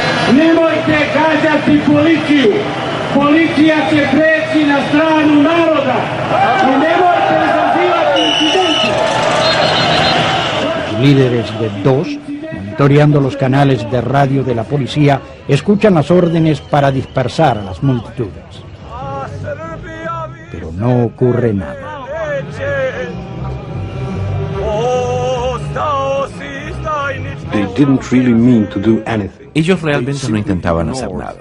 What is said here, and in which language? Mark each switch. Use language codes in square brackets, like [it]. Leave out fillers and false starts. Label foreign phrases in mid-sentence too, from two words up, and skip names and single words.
[sr] Nemojte gađati policiju. Policija će preći na stranu naroda. I nemojte izazivati incidente. [es] Líderes de DOS, monitoreando los canales de radio de la policía, escuchan las órdenes para dispersar a las multitudes. Pero no ocurre nada. Ellos realmente no intentaban hacer nada.